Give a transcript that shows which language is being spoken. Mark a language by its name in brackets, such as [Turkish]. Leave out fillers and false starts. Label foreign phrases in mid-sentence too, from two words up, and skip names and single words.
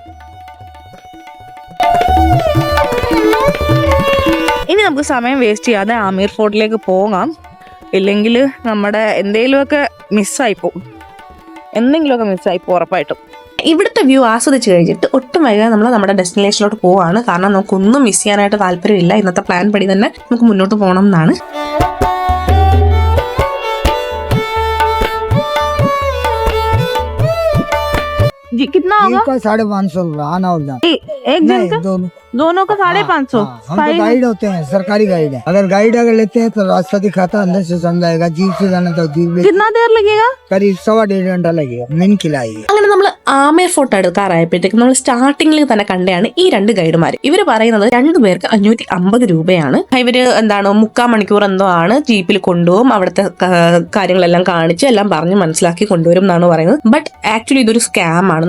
[Malayalam] ഇനി നമുക്ക് സമയം വേസ്റ്റ് ചെയ്യാതെ ആമീർ ഫോർട്ടിലേക്ക് പോകാം. ഇല്ലെങ്കിൽ നമ്മുടെ എന്തെങ്കിലുമൊക്കെ മിസ്സായിപ്പോവും ഉറപ്പായിട്ടും. ഇവിടുത്തെ വ്യൂ ആസ്വദിച്ച് കഴിഞ്ഞിട്ട് ഒട്ടും വൈകാതെ നമ്മൾ നമ്മുടെ ഡെസ്റ്റിനേഷനിലോട്ട് പോവാണ്. കാരണം നമുക്കൊന്നും മിസ് ചെയ്യാനായിട്ട് താല്പര്യമില്ല. ഇന്നത്തെ പ്ലാൻ പടി തന്നെ നമുക്ക് മുന്നോട്ട് പോകണം എന്നാണ്. [Hindi] जी कितना होगा? 550 आना होगा। एक जन का दोनों का 550। हम तो गाइड होते हैं, सरकारी गाइड है। अगर लेते हैं तो रास्ता दिखाता अंदर से समझाएगा। जीप से जाना तो जीप ले। कितना देर लगेगा? करीब 1.5 घंटा लगेगा। मेन खिलाएगी। [Malayalam] അങ്ങനെ നമ്മൾ ആമേർ ഫോർട്ട് എടുക്കാറായപ്പോഴത്തേക്കും നമ്മൾ സ്റ്റാർട്ടിങ്ങിൽ തന്നെ കണ്ടതാണ് ഈ 2 ഗൈഡുമാർ. ഇവർ പറയുന്നത് 2 പേർക്ക് 550 രൂപയാണ്. ഇവര് 3/4 മണിക്കൂർ എന്തോ ആണ് ജീപ്പിൽ കൊണ്ടുപോകും. അവിടുത്തെ കാര്യങ്ങളെല്ലാം കാണിച്ച് എല്ലാം പറഞ്ഞ് മനസ്സിലാക്കി കൊണ്ടുവരും എന്നാണ് പറയുന്നത്. [English] But actually [Malayalam] ഇതൊരു സ്കാം ആണ്.